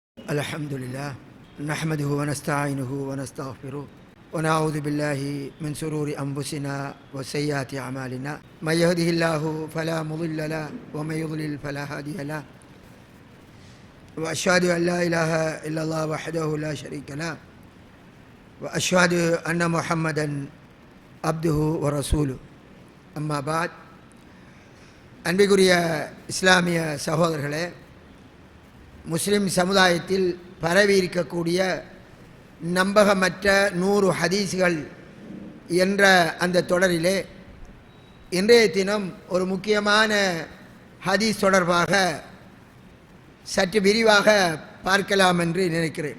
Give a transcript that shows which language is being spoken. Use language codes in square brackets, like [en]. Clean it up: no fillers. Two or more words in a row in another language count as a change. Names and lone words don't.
[ar] الحمد لله نحمده ونستعينه ونستغفره ونعوذ بالله من شرور أنفسنا وسيئات أعمالنا من يهده الله فلا مضل له ومن يضلل فلا هادي له وأشهد أن لا إله إلا الله وحده لا شريك له وأشهد أن محمدا عبده ورسوله أما بعد [ta] அன்பிற்குரிய இஸ்லாமிய சகோதரர்களே, முஸ்லிம் சமுதாயத்தில் பரவி இருக்கக்கூடிய நம்பகமற்ற 100 ஹதீஸ்கள் என்ற அந்த தொடரிலே இன்றைய தினம் ஒரு முக்கியமான ஹதீஸ் தொடர்பாக சற்று விரிவாக பார்க்கலாம் என்று நினைக்கிறேன்.